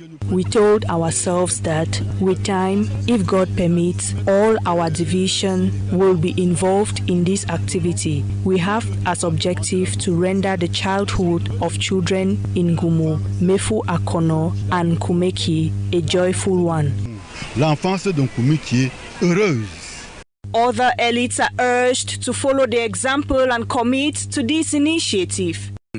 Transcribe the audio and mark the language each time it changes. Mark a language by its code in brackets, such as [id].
[en] We told ourselves that with time, if God permits, all our division will be involved in this activity. We have as objective to render the childhood of children in Gumu, Mefu Akono, and Kumeki a joyful one. [fr] L'enfance de Kumeki est heureuse. [en] Other elites are urged to follow the example and commit to this initiative.